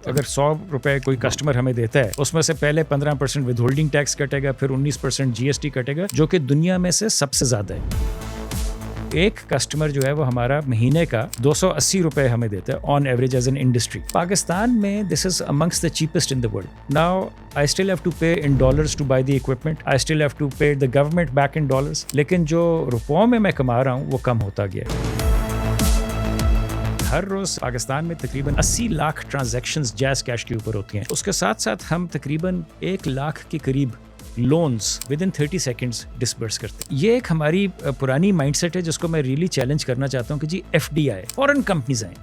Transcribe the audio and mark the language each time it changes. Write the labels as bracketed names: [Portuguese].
[Urdu] اگر 100 روپے کوئی کسٹمر ہمیں دیتا ہے اس میں سے پہلے 15% ود ہولڈنگ ٹیکس کٹے گا، پھر 19% GST کٹے گا، جو کہ دنیا میں سے سب سے زیادہ ہے. ایک کسٹمر جو ہے وہ ہمارا مہینے کا 280 روپے ہمیں دیتا ہے [English] On average as an industry. [Urdu] Pakistan میں [English] This is amongst the cheapest in the world. Now I still have to pay in dollars to buy the equipment. I still have to pay the government back in dollars. [Urdu] لیکن جو روپوں میں کما رہا ہوں وہ کم ہوتا گیا. ہر روز پاکستان میں تقریباً 80 لاکھ ٹرانزیکشنز جیز کیش کے اوپر ہوتی ہیں. اس کے ساتھ ساتھ ہم تقریباً 1 لاکھ کے قریب loans [English] within 30 seconds [Urdu] disburse کرتے ہیں. یہ ایک ہماری پرانی مائنڈ سیٹ ہے جس کو میں ریئلی چیلنج کرنا چاہتا ہوں کہ جی FDI فورن کمپنیز آئیں.